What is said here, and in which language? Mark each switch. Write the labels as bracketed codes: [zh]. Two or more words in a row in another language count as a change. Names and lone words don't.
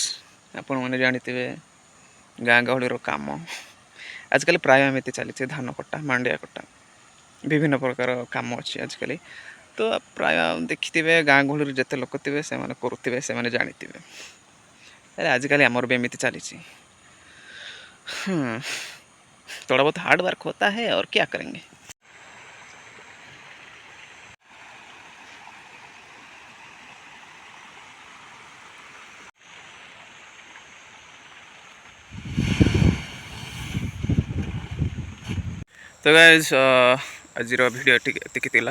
[or] ଆପଣମାନେ ଜାଣିଥିବେ ଗାଁ ଗହଳିର କାମ ଆଜିକାଲି ପ୍ରାୟ ଏମିତି ଚାଲିଛି। ଧାନ କଟା, ମାଣ୍ଡିଆ କଟା, ବିଭିନ୍ନ ପ୍ରକାର କାମ ଅଛି ଆଜିକାଲି। ତ ପ୍ରାୟ ଦେଖିଥିବେ ଗାଁ ଗହଳିରେ ଯେତେ ଲୋକ ଥିବେ ସେମାନେ କରୁଥିବେ, ସେମାନେ ଜାଣିଥିବେ। ହେଲେ ଆଜିକାଲି ଆମର ବି ଏମିତି ଚାଲିଛି। [hi] थोड़ा बहुत [en] hard work [hi] होता है और क्या करेंगे। [or] ତ ଗାଇଜ ଆଜିର ଭିଡିଓ ଏତିକି ଥିଲା।